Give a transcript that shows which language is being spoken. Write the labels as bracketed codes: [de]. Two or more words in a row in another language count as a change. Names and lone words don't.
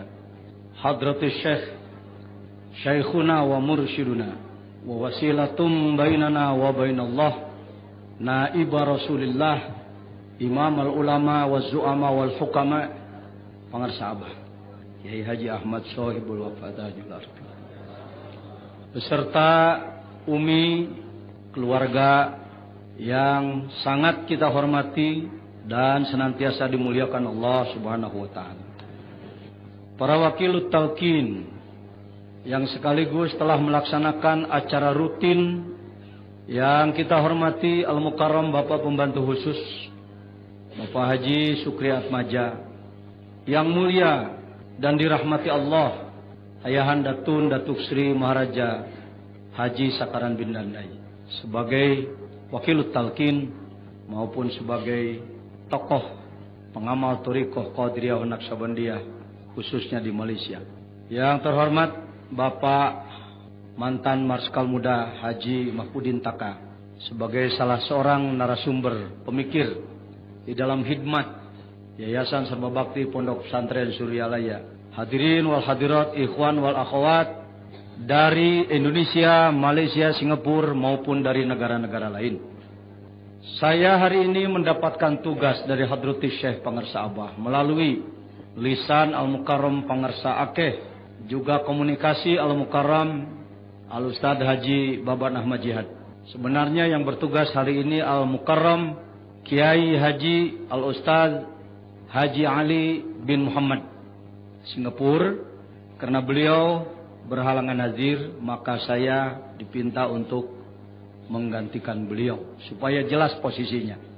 [ar] حضرة الشيخ شيخنا ومرشدنا ووسيلة بيننا وبين الله، نائب رسول الله، إمام العلماء والزعماء والحكماء، [id] pengarsa Abah Kiai Haji Ahmad Sohibul Wafadah beserta Umi, keluarga yang sangat kita hormati dan senantiasa dimuliakan Allah [ar] سبحانه وتعالى. [id] Para wakilut talqin yang sekaligus telah melaksanakan acara rutin yang kita hormati, Al-Mukarram Bapak Pembantu Khusus Bapak Haji Sukri Atmaja, yang mulia dan dirahmati Allah Ayahanda Tun Datuk Sri Maharaja Haji Sakaran bin Dandai, sebagai wakilut talqin maupun sebagai tokoh pengamal Thariqah Qadiriyah Naqsabandiyah khususnya di Malaysia. Yang terhormat Bapak mantan Marskal Muda Haji Mahfudin Taka, sebagai salah seorang narasumber pemikir di dalam khidmat Yayasan Sarba Bakti Pondok Pesantren Suryalaya. [ar] الحاضرين والحاضرات, إخوان وأخوات [id] dari Indonesia, Malaysia, Singapura maupun dari negara-negara lain. Saya hari ini mendapatkan tugas dari Hadratis Syekh Pangarsa Abah melalui lisan Al-Mukarram Pangarsa Akeh, juga komunikasi Al-Mukarram Al-Ustadz Haji Baban Ahmad Jihad. Sebenarnya yang bertugas hari ini Al-Mukarram Kiai Haji Al-Ustadz Haji Ali bin Muhammad Singapura. Karena beliau berhalangan hadir, maka saya dipinta untuk menggantikan beliau supaya jelas posisinya.